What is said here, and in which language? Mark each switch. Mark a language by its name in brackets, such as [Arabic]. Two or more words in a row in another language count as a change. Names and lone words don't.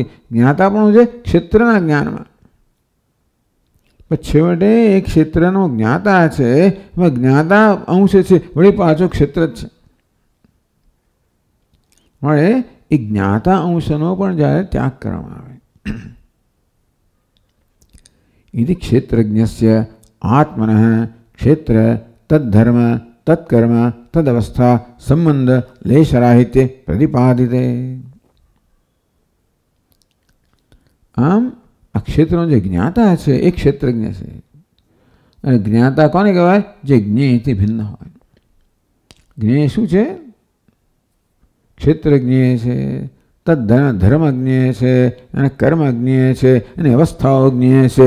[Gujarati] જ્ઞાતા પણ છે ક્ષેત્રના જ્ઞાનમાં. પણ છેવટે એ ક્ષેત્રનો જ્ઞાતા છે, એમાં જ્ઞાતા અંશ છે, વળી પાછો ક્ષેત્ર જ છે. મળે એ જ્ઞાતા અંશનો પણ જ્યારે ત્યાગ કરવામાં આવે, [Sanskrit] इति क्षेत्रज्ञस्य आत्मनः क्षेत्र तद्धर्म तत्कर्म तदवस्था संबंध लेशराहित्य प्रतिपादिते. [Gujarati] આમ આ ક્ષેત્રનો જે જ્ઞાતા છે એ ક્ષેત્રજ્ઞ છે. અને જ્ઞાતા કોને કહેવાય? જે જ્ઞેયથી ભિન્ન હોય. જ્ઞેય શું છે? ક્ષેત્રજ્ઞ છે, તદ ધર્મજ્ઞ છે, અને કર્મજ્ઞ છે, અને અવસ્થાઓ જ્ઞેય છે.